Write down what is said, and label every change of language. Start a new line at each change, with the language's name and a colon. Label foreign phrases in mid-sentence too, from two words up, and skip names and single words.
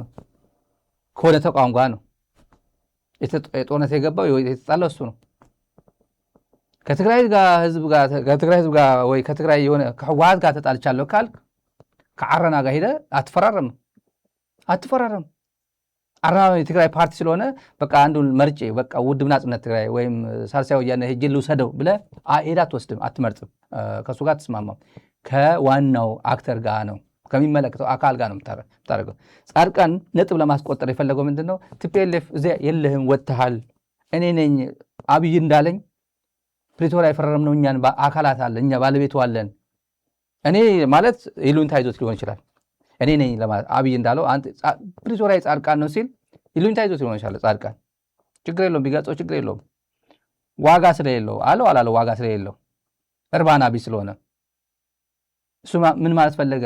Amharic: ከሆነ ተቋም ጋር ነው። ጦርነት የገባው የተጣለው እሱ ነው። ከትግራይ ህዝብ ጋር ወይ ከትግራይ የሆነ ከህወሓት ጋር ተጣልቻለሁ ካልክ ከአረና ጋር ሄደ አትፈራረም። አረና የትግራይ ፓርቲ ስለሆነ በቃ አንዱን መርጬ በቃ ውድብ ናጽነት ትግራይ ወይም ሳልሳይ ወያነ ሄጄ ልውሰደው ብለህ ሄዳ አትወስድም፣ አትመርጥም። ከእሱ ጋር አትስማማም። ከዋናው አክተር ጋር ነው ከሚመለከተው አካል ጋር ነው የምታደርገው። ጻድቃን ነጥብ ለማስቆጠር የፈለገው ምንድን ነው? ቲፒኤልኤፍ እዚያ የለህም ወጥተሃል፣ እኔ ነኝ አብይ እንዳለኝ ፕሪቶሪያ የፈረምነው እኛን አካላት አለ፣ እኛ ባለቤቱ አለን። እኔ ማለት ይሉኝታ ይዞት ሊሆን ይችላል። እኔ ነኝ ለማለት አብይ እንዳለው ፕሪቶሪያ የጻድቃን ነው ሲል ይሉኝታ ይዞት ሊሆን ይችላል። ጻድቃን ችግር የለውም ቢገልጸው ችግር የለውም። ዋጋ ስለሌለው አላለው ዋጋ ስለሌለው እርባና ቢስ ስለሆነ እሱ ምን ማለት ፈለገ?